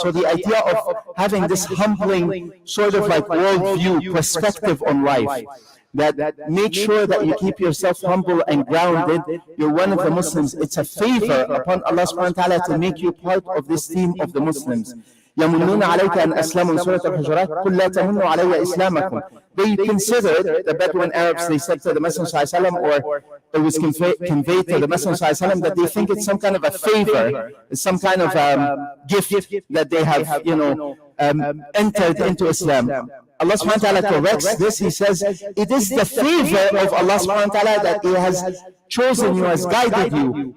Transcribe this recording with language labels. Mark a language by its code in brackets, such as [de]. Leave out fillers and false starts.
[en] So the idea of having this humbling sort of like worldview perspective on life, that make sure that you keep yourself humble and grounded. You're one of the Muslims. It's a favor upon Allah subhanahu wa ta'ala to make you part of this team of the Muslims. [ar] يَمُنُّونَ عَلَيْكَ أَنْ أَسْلَمُوا [en] in Surah Al-Hujurat [ar] قُلْ لَا تَمُنُّوا عَلَيَّ إِسْلَامَكُمْ. [en] They considered, the Bedouin Arabs, they said to the Messenger ﷺ, or it was conveyed to the Messenger ﷺ, that they think it's some kind of a favor, it's some kind of gift that they have, entered into Islam. Allah subhanahu wa ta'ala corrects this. He says, it is the favor of Allah subhanahu wa ta'ala that He has chosen you, has guided you.